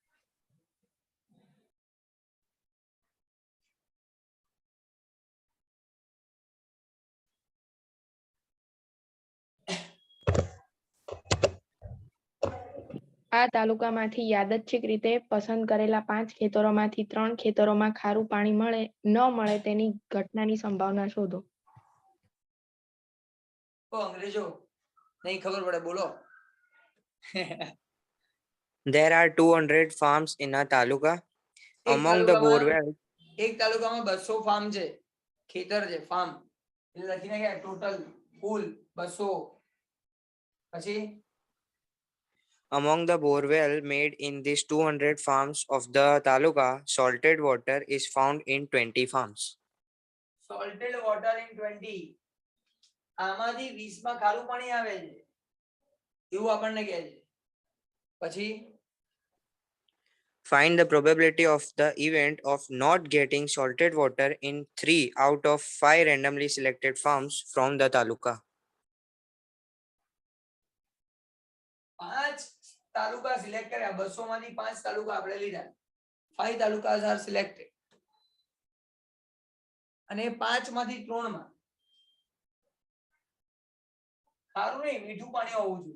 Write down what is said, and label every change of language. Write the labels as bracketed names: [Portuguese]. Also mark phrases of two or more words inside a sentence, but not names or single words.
[Gujarati] આ તાલુકામાંથી યાદચ્છિક રીતે પસંદ કરેલા 5 ખેતરોમાંથી 3 ખેતરોમાં ખારું પાણી ન મળે તેની ઘટનાની સંભાવના શોધો. અંગ્રેજો નહીં ખબર પડે, બોલો. [English] There are 200 farms in a taluka. Among the borewells, [Gujarati] એક તાલુકામાં 200 ફાર્મ છે, ખેતર છે, ફાર્મ એટલે લખી નાખ્યા ટોટલ કુલ 200. પછી [English] among the borewell made in these 200 farms of the taluka, salted water is found in 20 farms. salted water in 20. [Gujarati] આમાંથી 20 માં ખારું પાણી આવે છે એવું આપણને કહે છે. પછી [English] Find the probability of the event of not getting salted water in 3 out of 5 randomly selected farms from the taluka. [Gujarati] 5 તાલુકા સિલેક્ટ કર્યા, 200 માંથી 5 તાલુકા આપણે લીધા. 5 [English] talukas are selected [Gujarati] અને 5 માંથી 3 માં ખારું નહીં મીઠું પાણી હોવું જોઈએ.